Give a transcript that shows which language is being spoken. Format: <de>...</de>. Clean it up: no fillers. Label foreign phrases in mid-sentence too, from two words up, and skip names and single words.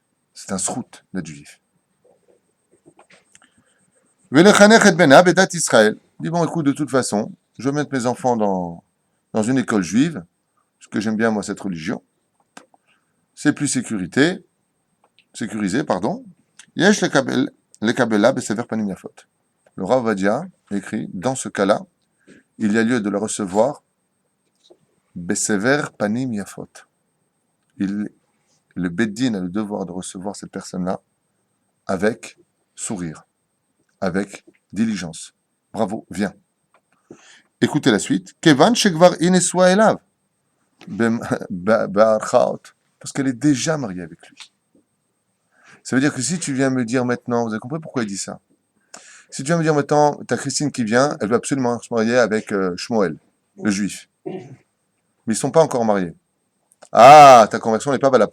<fr>C'est un srout d'être juif. Israël. Dis bon, écoute, de toute façon, je vais mettre mes enfants dans une école juive, parce que j'aime bien, moi, cette religion. C'est plus sécurisé, pardon.</fr> <he>יש לקבלה בסבר פנים יפות.</he> <fr>Le Rav Vadia écrit, dans ce cas-là, il y a lieu de le recevoir</fr> <he>בסבר פנים יפות.</he> <fr>Le Beddin a le devoir de recevoir cette personne-là avec sourire, avec diligence. Bravo, viens. Écoutez la suite.</fr> <he>כיון שכבר נישאה אליו.</he> <fr>Parce qu'elle est déjà mariée avec lui. Ça veut dire que si tu viens me dire maintenant, vous avez compris pourquoi il dit ça? Si tu viens me dire maintenant, t'as Christine qui vient, elle veut absolument se marier avec Shmuel, le juif. Mais ils ne sont pas encore mariés. Ah, ta conversion n'est pas valable.</fr>